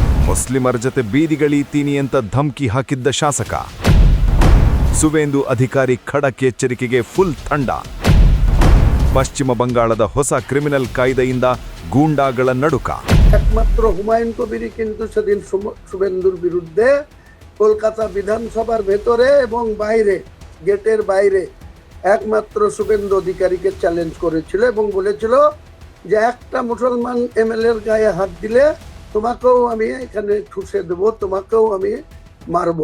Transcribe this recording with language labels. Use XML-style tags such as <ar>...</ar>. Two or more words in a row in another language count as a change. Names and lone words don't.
<kn>ಮುಸ್ಲಿಮರ ಜೊತೆ ಬೀದಿಗಳೀತೀನಿ ಅಂತ ಧಮ್ಕಿ ಹಾಕಿದ್ದ ಶಾಸಕ. ಸುವೇಂದು ಅಧಿಕಾರಿ ಖಡಕ್ ಎಚ್ಚರಿಕೆಗೆ ಫುಲ್ ತಂಡ. ಪಶ್ಚಿಮ ಬಂಗಾಳದ ಹೊಸ ಕ್ರಿಮಿನಲ್ ಕಾಯ್ದೆಯಿಂದ ಗೂಂಡಾಗಳ ನಡುಕ.</kn> <bn>একমাত্র হুমায়ুন কবিরই কিন্তু সেদিন শুভেন্দুর বিরুদ্ধে কলকাতা বিধানসভার ভেতরে এবং বাইরে গেটের বাইরে একমাত্র শুভেন্দু অধিকারীকে চ্যালেঞ্জ করেছিল এবং বলেছিল যে একটা মুসলমান এমএলএর গায়ে হাত দিলে তোমাকেও আমি এখানে ঠুসে দেবো, তোমাকেও আমি মারবো।</bn>